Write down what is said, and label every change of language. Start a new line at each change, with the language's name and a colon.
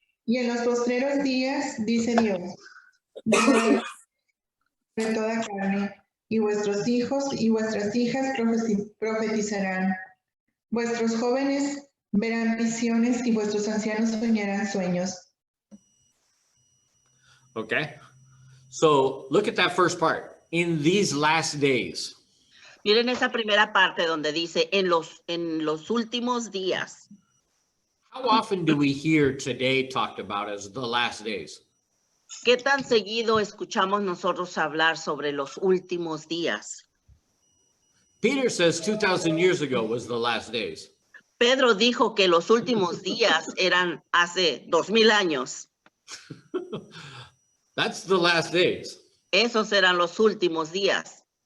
Spanish: Y en los postreros días, dice Dios, vendrá de toda carne, y vuestros hijos y vuestras hijas profetizarán. Vuestros jóvenes verán visiones y vuestros ancianos soñarán sueños.
English: Okay, so look at that first part. In these last days.
Spanish: Miren esa primera parte donde dice en los últimos días.
English: How often do we hear today talked about as the last days?
Spanish: ¿Qué tan seguido escuchamos nosotros hablar sobre los últimos días?
English: Peter says 2,000 years ago was the last days.
Spanish: Pedro dijo que los últimos días eran hace 2000 años.
English: That's the last days.
Spanish: Esos eran los últimos días.